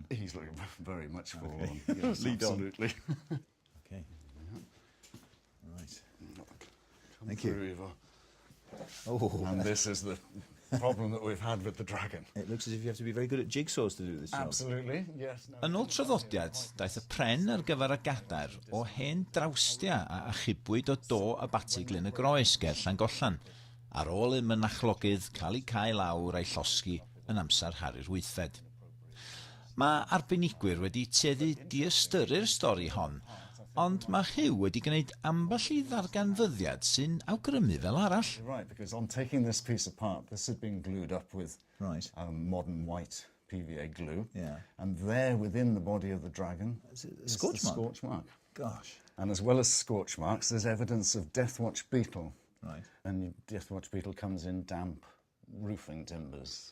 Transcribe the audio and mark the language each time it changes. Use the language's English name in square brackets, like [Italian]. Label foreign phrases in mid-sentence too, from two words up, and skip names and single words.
[English] He's looking very much forlorn. Yes, Lead absolutely. Okay. Right. Thank you. And this is the problem that we've had with the dragon. It looks as if you have to be very good at jigsaws to do this job. Absolutely, yes. [Welsh] Yn ôl traddodiad, daeth y pren ar gyfer y gadair o hen drawstia a achubwyd o do a batig Glyn y Groes ger Llangollan, ar ôl i mynachlogydd cael ei cael lawr a'i llosgi yn amser Harri'r Wythfed. Mae arbenigwyr wedi tueddu diastyru'r stori hon, ond mae Hugh wedi gwneud ambell i ddarganfyddiad sy'n awgrymu fel arall. [English] Right, because on taking this piece apart, this had been glued up with modern white PVA glue. Yeah. And there within the body of the dragon is a scorch mark. Gosh. And as well as scorch marks, there's evidence of deathwatch beetle. Right. And deathwatch beetle comes in damp roofing timbers.